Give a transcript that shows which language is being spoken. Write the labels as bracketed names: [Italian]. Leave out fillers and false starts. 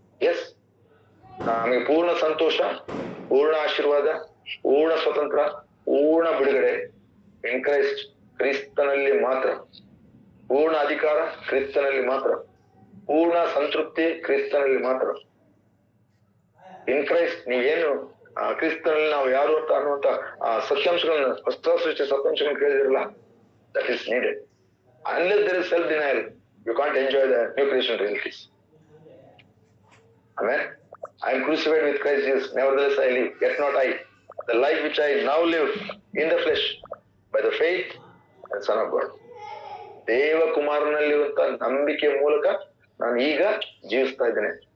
[Kannada] S, ನಮಗೆ ಪೂರ್ಣ ಸಂತೋಷ, ಪೂರ್ಣ ಆಶೀರ್ವಾದ, ಪೂರ್ಣ ಸ್ವತಂತ್ರ, ಪೂರ್ಣ ಬಿಡುಗಡೆ [English] in Christ, [Kannada] ಕ್ರಿಸ್ತನಲ್ಲಿ ಮಾತ್ರ. ಪೂರ್ಣ ಅಧಿಕಾರ ಕ್ರಿಸ್ತನಲ್ಲಿ ಮಾತ್ರ, ಪೂರ್ಣ ಸಂತೃಪ್ತಿ ಕ್ರಿಸ್ತನಲ್ಲಿ ಮಾತ್ರ. [English] in Christ, [Kannada] ನೀವೇನು ಕ್ರಿಸ್ತನಲ್ಲಿ ನಾವು ಯಾರು ಅಂತ ಅನ್ನುವಂತ ಸತ್ಯಾಂಶಗಳನ್ನ, ಹೊಸ ಸೃಷ್ಟಿ ಸತ್ಯಾಂಶಗಳನ್ನ ಕೇಳಿದಿರಲ್ಲ, [English] that is needed. Unless there is self-denial, you can't enjoy the new creation realities. Amen. I am crucified with Christ Jesus, nevertheless I live, yet not I. The life which I now live in the flesh, by the faith and Son of God. [Kannada] ದೇವಕುಮಾರನಲ್ಲಿರುವಂತ ನಂಬಿಕೆ ಮೂಲಕ ನಾನು ಈಗ ಜೀವಿಸ್ತಾ ಇದ್ದೇನೆ.